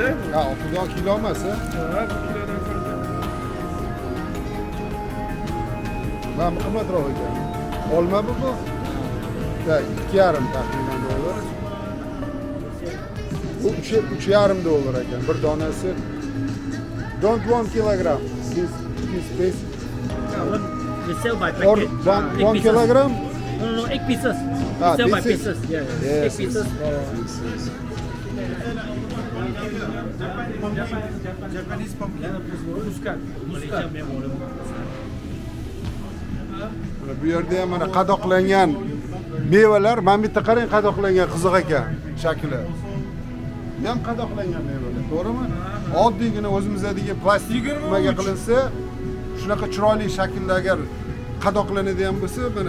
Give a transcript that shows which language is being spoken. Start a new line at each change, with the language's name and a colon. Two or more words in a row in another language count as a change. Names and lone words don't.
Uzbek: Ha, 6 don kilo emas, ha? Ha, kilodan qancha? Mana bu qimmatroq ekan. Olma bu. Ha, $2,5 taxminan dollar. Bu $3,5 ekan. Bir donasi.
English: Don't 1 kilogram. This space. We sell by Or packet. 1 kilogram? No, 8 pieces. Ah, We sell by pieces. pieces. Yeah, Yes, 8 pieces. Japanese pumpkin. Muskat.
Uzbek: Bu yerda ham mana qadoqlangan mevalar, mana bu yerda qarang, qadoqlangan qiziq ekan shakli. Bu ham qadoqlangan mevalar, to'g'rimi? Oddiygina o'zimizdagi plastik nimaga qilinsa, shunaqa chiroyli shaklda agar qadoqlanadigan bo'lsa, mana